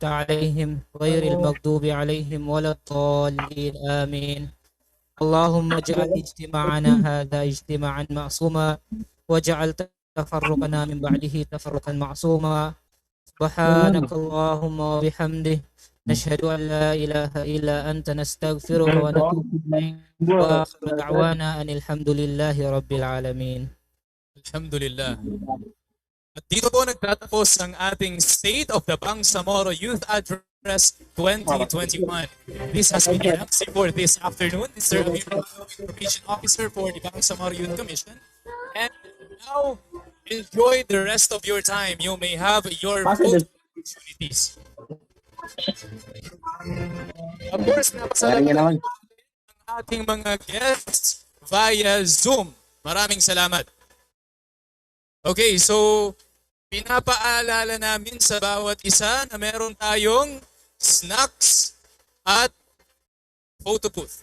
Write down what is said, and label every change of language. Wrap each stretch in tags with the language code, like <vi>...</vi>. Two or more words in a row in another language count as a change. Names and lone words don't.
<ar>عليهم غير المغضوب عليهم ولا الضالين آمين اللهم اجعل اجتماعنا هذا اجتماعا معصوما واجعل تفرقنا من بعده تفرقا معصوما سبحانك اللهم وبحمده نشهد أن لا إله إلا أنت نستغفرك ونتوب إليك وآخر دعوانا أن الحمد لله رب العالمين. Alhamdulillah.</ar> <tl>At dito po nagtatapos ang ating State of the Bangsamoro Youth Address 2021.</tl> <en>This has been your MC for this afternoon. Mr. Amir, Information Officer for the Bangsamoro Youth Commission. And now, enjoy the rest of your time. You may have your photo opportunities. Of course,</en> <tl>napasalamat ang ating mga guests via Zoom. Maraming salamat. Okay, so pinapaalala namin sa bawat isa na meron tayong snacks at</tl> <en>photo booth.</en>